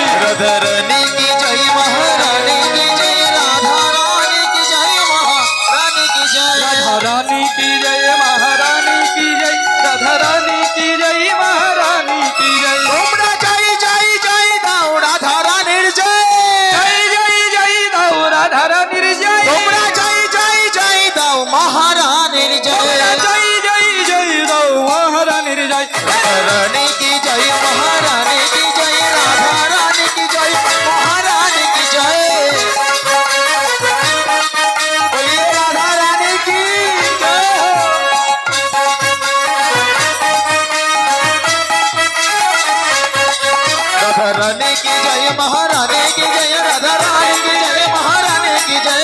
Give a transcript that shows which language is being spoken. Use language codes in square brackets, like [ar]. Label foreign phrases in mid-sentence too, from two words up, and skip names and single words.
[hi] राधा रानी की जय, महारानी की जय, राधा रानी की जय, महारानी की जय, राधा रानी की जय, महारानी की जय, राधा रानी की जय, महारानी की जय। [bn] তোমরা জয় জয় জয় দাও রাধা রানীর জয়, জয় জয় জয় দাও রাধা রানীর জয়, তোমরা জয় জয় জয় দাও মহারানীর জয়। জয় জয় জয় দাও মহারানীর জয়। [hi] राधा रानी की जय, महारानी की जय, राधा रानी की जय, महारानी की जय। बोलिए राधा रानी की जय। राधा रानी की जय, महारानी की जय, राधा रानी की जय, महारानी की जय,